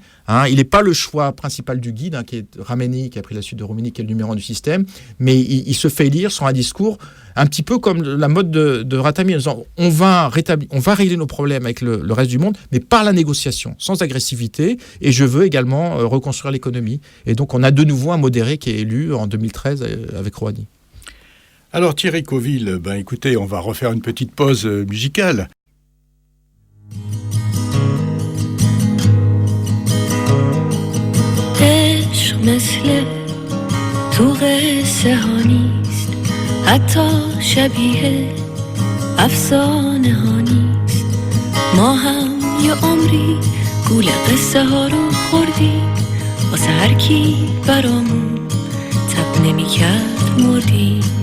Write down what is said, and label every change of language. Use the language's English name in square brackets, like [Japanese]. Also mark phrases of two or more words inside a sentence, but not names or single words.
[French] Hein, il n'est pas le choix principal du guide, hein, qui est Khamenei, qui a pris la suite de Khomeini, qui est le numéro 1 du système, mais il se fait élire sur un discours un petit peu comme la mode de Ratami, en disant on va régler nos problèmes avec le reste du monde, mais par la négociation, sans agressivité, et je veux également reconstruire l'économie. Et donc, on a de nouveau un modéré qui est élu en 2013 avec Rouhani. Alors, Thierry Coville, écoutez, on va refaire une petite pause musicale. [Persian] عشق مثل تو قصه ها نیست حتی شبیه افسانه ها نیست ما هم یه عمری گول قصه ها رو خوردیم واسه هر کی برامون تب نمی کرد مردیم